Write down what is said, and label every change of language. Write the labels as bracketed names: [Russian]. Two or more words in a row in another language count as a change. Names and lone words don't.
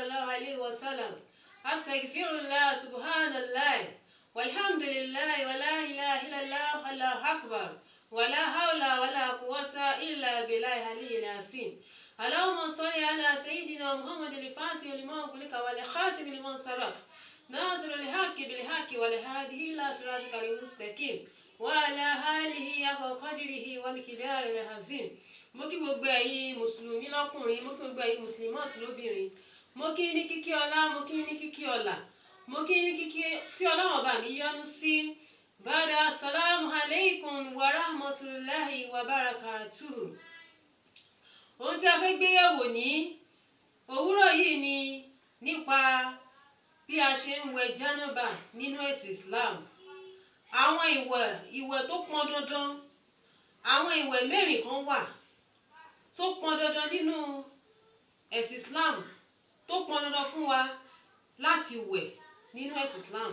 [Arabic] الله عليه وسلم أستغفر الله سبحان الله والحمد لله ولا إله إلا الله الله أكبر ولا حول ولا قوة إلا بالله العلي العظيم اللهم صل على سيدنا محمد الفاتح لما أغلق والخاتم لما سبق ناصر الحق بالحق والهادي إلى صراطك المستقيم وعلى آله حق قدره ومقداره العظيم. [Yoruba] Mo kí gbogbo ẹ̀yin mùsùlùmí lọ́kùnrin, mo kí gbogbo ẹ̀yin mùsùlùmọ́ọ̀sì lóbìnrin, mo kí ní kíkí ọlá, mo kí ní kíkí ọlà, mo kí ní kíkí tí Ọlọ́run bá mi yọ́nú sí. [Arabic] Bàdà السلام عليكم ورحمة الله وبركاته. [Yoruba] Ohun tí a fẹ́ gbé yẹ̀wò ní òwúrọ̀ yìí ni nípa bí a ṣe ń wẹ̀ jánábà nínú ẹ̀sìn Islam. Àwọn ìwẹ̀ tó pọn dandan, àwọn ìwẹ̀ mẹ́rin kan wà tó pọn dandan nínú ẹ̀sìn Islam, tó pọn dandan fún wa láti wẹ̀ nínú ẹ̀sìn Islam.